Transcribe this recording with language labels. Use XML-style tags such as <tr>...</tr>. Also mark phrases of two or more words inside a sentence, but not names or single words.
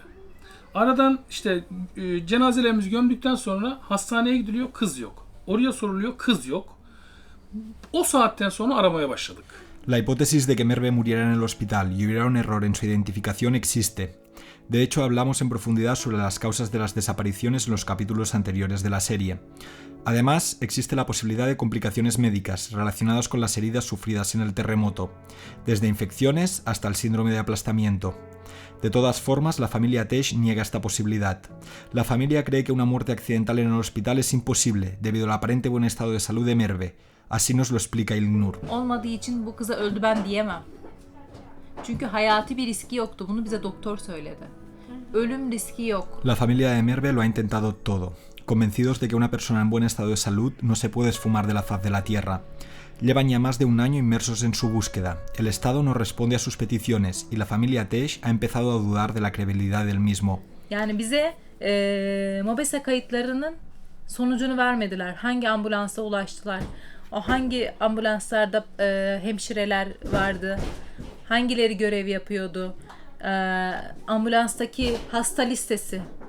<tr>Aradan işte cenazelerimizi gömdükten sonra hastaneye gidiliyor, kız yok. Oraya soruluyor, kız yok. O saatten sonra aramaya başladık.</tr> <es>La hipótesis de que Merve muriera en el hospital y hubiera un error en su identificación existe. De hecho, hablamos en profundidad sobre las causas de las desapariciones en los capítulos anteriores de la serie. Además, existe la posibilidad de complicaciones médicas relacionadas con las heridas sufridas en el terremoto, desde infecciones hasta el síndrome de aplastamiento. De todas formas, la familia Ateş niega esta posibilidad. La familia cree que una muerte accidental en el hospital es imposible debido al aparente buen estado de salud de Merve. Así nos lo explica İlknur.</es> <tr>Olmadığı için bu kıza öldü ben diyemem. Çünkü hayati bir riski yoktu. Bunu bize doktor söyledi. Ölüm riski yok.</tr> <es>La familia de Merve lo ha intentado todo, convencidos de que una persona en buen estado de salud no se puede esfumar de la faz de la Tierra. Llevan ya más de un año inmersos en su búsqueda. El Estado no responde a sus peticiones y la familia Teş ha empezado a dudar de la credibilidad del mismo.</es> <tr>Yani bize MOBESE kayıtlarının sonucunu vermediler. Hangi ambulansa ulaştılar? O hangi ambulanslarda hemşireler vardı? Hangileri görev yapıyordu? Ambulanstaki hasta listesi.</tr>